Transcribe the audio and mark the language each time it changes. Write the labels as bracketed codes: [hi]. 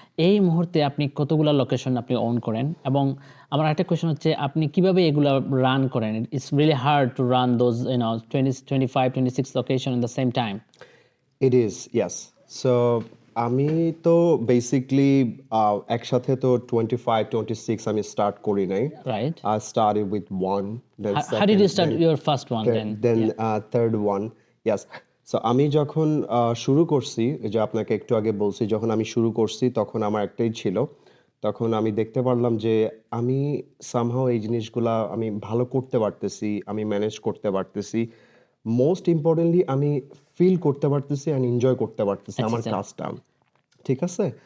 [bn] এই মুহূর্তে আপনি কতগুলো লোকেশন আপনি ওন করেন, এবং আমার একটা কোয়েশ্চন হচ্ছে আপনি কিভাবে এগুলো রান করেন? [en] It's really hard to run those 25-26 location in the same time. It is, yes. [bn] So আমি তো বেসিক্যালি একসাথে তো 25-26 আমি স্টার্ট করি নাই। [en] Right. I started with one, then second. How did you start your first one then third one? Yes. [bn] So আমি যখন শুরু করছি, যে আপনাকে একটু আগে বলছি, যখন আমি শুরু করছি তখন আমার একটাই ছিল। তখন আমি দেখতে পারলাম যে আমি সামহাউ এই জিনিসগুলা আমি ভালো করতে পারতেছি, আমি ম্যানেজ করতে পারতেছি। মোস্ট ইম্পর্টেন্টলি আমি ফিল করতে পারতেছি অ্যান্ড এনজয় করতে পারতেছি আমার কাজটা। ঠিক আছে?